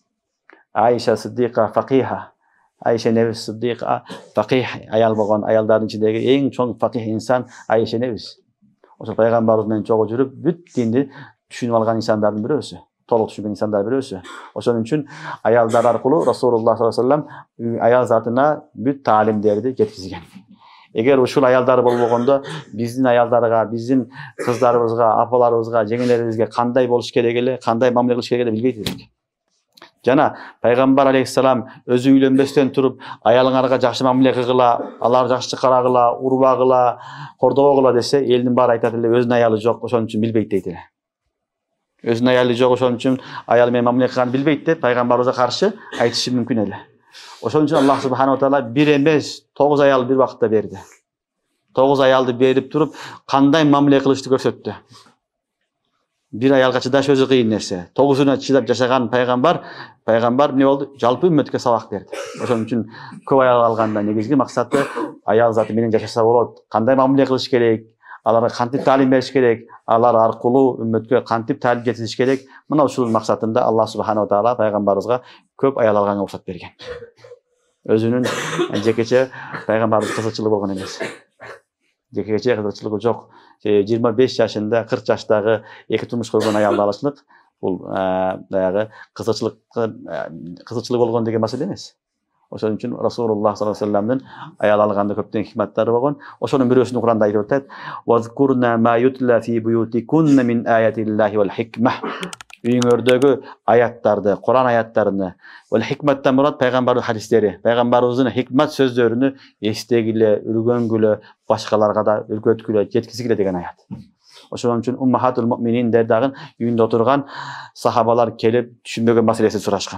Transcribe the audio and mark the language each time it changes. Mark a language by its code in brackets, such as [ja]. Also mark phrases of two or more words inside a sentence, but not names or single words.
[ky] Айша Сиддика факиха, Айша небис Сиддика факих аял болгон, аялдардын ичиндеги эң чоң факих инсан Айша небис. Ошо пайгамбарыбыз менен чогуу жүрүп, бүт динди түшүнүп алган инсандардын бирөөсү, толук түшүнгөн инсандардын бирөөсү. Ошон үчүн аялдар аркылуу Расулуллах [ar] صلى الله عليه وسلم [ky] аял затына бүт таалимдерди жеткизген. Эгер ушул аялдар болбогондо биздин аялдарга, биздин кыздарыбызга, апаларыбызга, жеңелерибизге кандай болуш керек эле, кандай мамиле кылыш керек эле билбейт элек. Жана пайгамбар алейхиссалам өзү үйлөнбөстөн туруп аялыңарга жакшы мамиле кылгыла, алар жакшы карагыла, урбагыла, кордобогула десе, элдин баары айтат эле өзүнүн аялы жок, ошон үчүн билбейт дейт эле. Өзүнүн аялы жок, ошон үчүн аялы менен мамиле кылганын билбейт деп пайгамбарыбызга каршы айтышы мүмкүн эле. Ошон үчүн [ar] الله سبحانه وتعالى [ky] бир эмес 9 аял бир убакытта берди. 9 аялды берип туруп кандай мамиле кылышты көрсөттү. Бир аялга чыдаш өзү кыйын нерсе. 9-уна чыдап жашаган пайгамбар эмне болду? Жалпы үммөткө сабак берди. Ошон үчүн көп аял алганда негизги максаты аял заты менен жашаса болот. Кандай мамиле кылыш керек? Аларга кантип таалим бериш керек? Алар аркылуу үммөткө кантип таалим жеткизиш керек? Мына ушул максатында [ar] الله سبحانه وتعالى [ky] пайгамбарыбызга көп аял алганга уруксат берген. Өзүнүн жекече пайгамбарыбыз кызыкчылыгы болгон эмес. Жекече кызыкчылыгы жок. 25 жашында 40 жаштагы эки турмуш койгон аялды алышлык бул баягы кызыкчылык болгон деген маселе эмес. Ошон үчүн Расулуллах [ar] صلى الله عليه وسلم [ky] аял алганда көптөгөн хикматтары болгон. Ошонун бирөөсүн Куранда айтып атат: [ar] "واذكرن ما يتلى في بيوتكن من آيات الله والحكمة". [ky] Үйүңөрдөгү аяттарды, Куран аяттарыны, вал хикматтан мурат пайгамбардын хадистери, пайгамбарыбыздын хикмат сөздөрүнү эстегиле, үргөнгүлө, башкаларга да үргөткүлө, жеткизгиле деген аят. Ошон үчүн [ar] أمهات المؤمنين [ky] дагы үйүндө отурган сахабалар келип түшүнбөгөн маселесин сурашкан.